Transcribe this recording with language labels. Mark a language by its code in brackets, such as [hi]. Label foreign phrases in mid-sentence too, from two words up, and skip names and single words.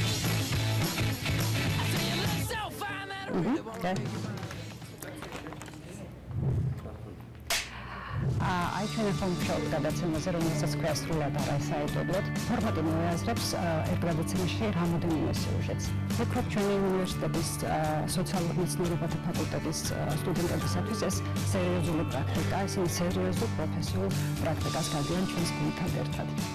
[en] I say you look so fine that I really want to make you mine. [ka] აი ჩვენ ახლა ვმუშაობთ გადაცემაზე, რომელსაც ქვია სრულად არასაიდებლად. ფორმატი მოიაზრებს ერთ გადაცემაში რამოდენიმე სიუჟეტს. ვფიქრობ ჩვენი უნივერსიტეტის სოციალურ მეცნიერებათა ფაკულტეტის სტუდენტებისათვის ეს სერიოზული პრაქტიკა, ისინი სერიოზულ პროფესიულ პრაქტიკას გადიან ჩვენს გუნდთან ერთად.